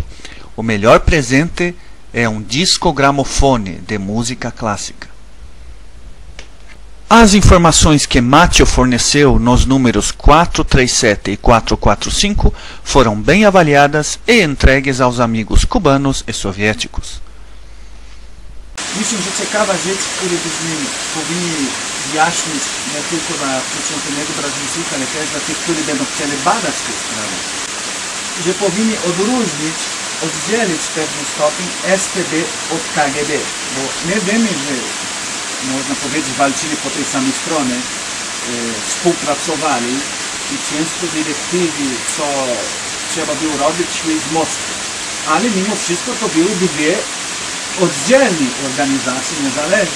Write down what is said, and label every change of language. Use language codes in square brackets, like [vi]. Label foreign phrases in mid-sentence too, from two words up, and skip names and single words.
[pt] O melhor presente é um disco-gramofone de música clássica. As informações que Mátio forneceu nos números 437 e 445 foram bem avaliadas e entregues aos amigos cubanos e soviéticos. [pl] Myślę, że ciekawa rzecz, której byśmy powinni wyjaśnić nie tylko dla przeciętnego Brazylijczyka, ale też dla tych, którzy będą chcieli badać tę sprawę, że powinni oddzielić w pewnym stopniu STB od KGB, bo my wiemy, że można powiedzieć walczyli po tej samej stronie, współpracowali i często dyrektywy, co trzeba było robić, szły z Moskwy, ale mimo wszystko to były dwie oddzielni organizacje niezależne.